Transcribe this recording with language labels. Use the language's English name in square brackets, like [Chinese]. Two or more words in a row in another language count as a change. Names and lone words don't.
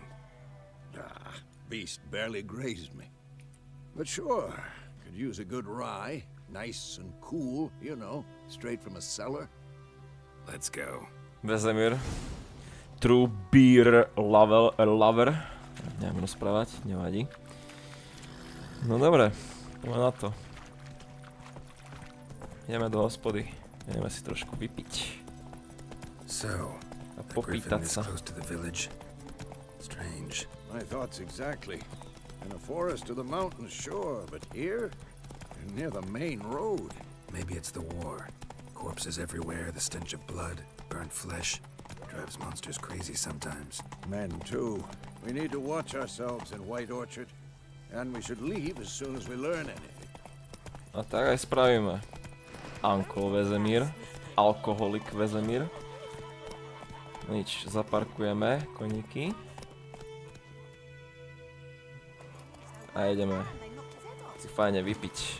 [English] Ah, beast barely grazed me. But sure, could use a good rye. Nice and cool, you know, straight from a cellar. Let's go. Vezemír. True beer lover. [Slovak] Neviem rozprávať, nevadí. No dobre, poďme na to. Ideme do hospody. Ideme si trošku vypiť. [English] So, A the [Slovak] popýtať [English] griffin is [Slovak] sa. [English] close to the village. Strange. My thoughts exactly. In a forest to the mountains, sure, but here? Near the main road. Maybe it's the war. Corpses everywhere, the stench of blood, burnt flesh. Drives monsters crazy sometimes. Men, too. We need to watch ourselves in White Orchard. And we should leave as soon as we learn anything. [Slovak] A tak aj spravíme. Uncle Vezemír. Alkoholik Vezemír. Nič, zaparkujeme koníky. A ideme si fajne vypiť.